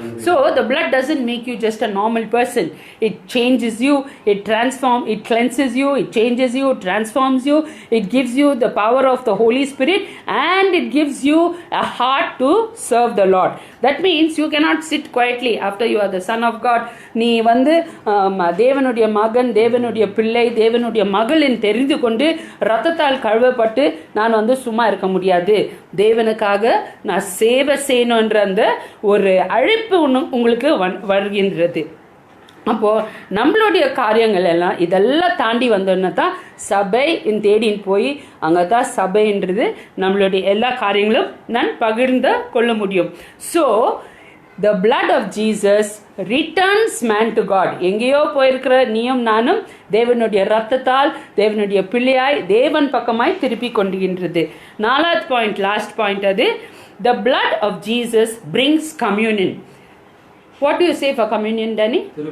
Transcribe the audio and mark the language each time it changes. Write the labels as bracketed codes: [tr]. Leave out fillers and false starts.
[en] So the blood doesn't make you just a normal person. It changes you, it cleanses you, it changes you, it transforms you, it gives you the power of the Holy Spirit and it gives you a heart to serve the Lord. That means you cannot sit quietly after you are the son of God. [ta] நீ வந்து தேவனுடைய மகன், [en] தேவனுடைய பிள்ளை, தேவனுடைய மகன் [ta] மகளின் தெரிந்து கொண்டு ரத்தத்தால் கழுவப்பட்டு நான் வந்து சும்மா இருக்க முடியாது, தேவனுக்காக நான் சேவை செய்யணுன்ற அந்த ஒரு அழைப்பு உங்களுக்கு வருகின்றது. அப்போது நம்மளுடைய காரியங்கள் எல்லாம் இதெல்லாம் தாண்டி வந்தோன்னா தான் சபை தேடின்னு போய் அங்கே தான் சபைன்றது நம்மளுடைய எல்லா காரியங்களும் நான் பகிர்ந்து கொள்ள முடியும். [en] So the blood of Jesus returns man to God. [ta] எங்கேயோ போயிருக்கிற நீயும் நானும் தேவனுடைய ரத்தத்தால் தேவனுடைய பிள்ளையாய் தேவன் பக்கமாய் திருப்பி கொண்டுகின்றது. [en] 4th point, last point, அது the blood of Jesus brings communion. What do you say for communion, Danny?